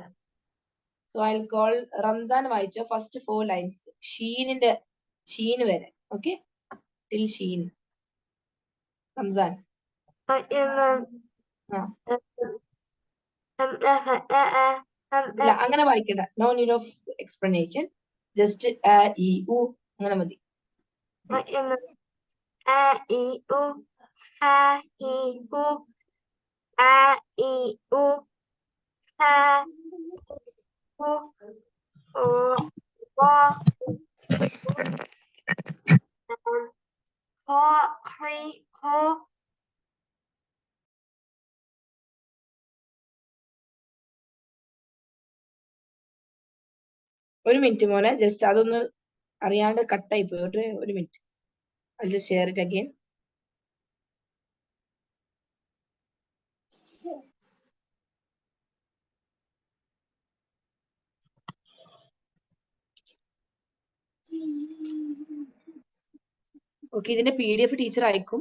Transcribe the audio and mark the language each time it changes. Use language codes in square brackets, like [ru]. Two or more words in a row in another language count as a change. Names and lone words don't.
[en] So I will call Ramzan. വായിച്ചോ first 4 lines, [ml] ഷീനിന്റെ ഷീൻ വരെ. [en] Okay, till Sheen. Ramzan. [ml] ഇല്ല, അങ്ങനെ വായിക്കണ്ട. [en] No need of explanation. Just അ, ഇ, ഉ [ml] അങ്ങനെ മതി. [ar] أَ، إِ، أُ، أَ، إِ، أُ، أَ، إِ، أُ، أَ، أُ، أُو، هُو. [ml] ഒരു മിനിറ്റ് മോനെ, ജസ്റ്റ് അതൊന്ന് അറിയാണ്ട് കട്ടായി പോയി. ഒരു മിനിറ്റ്. [en] I'll just share it again. [ml] ഓക്കെ, ഇതിന്റെ PDF ടീച്ചർ അയക്കും.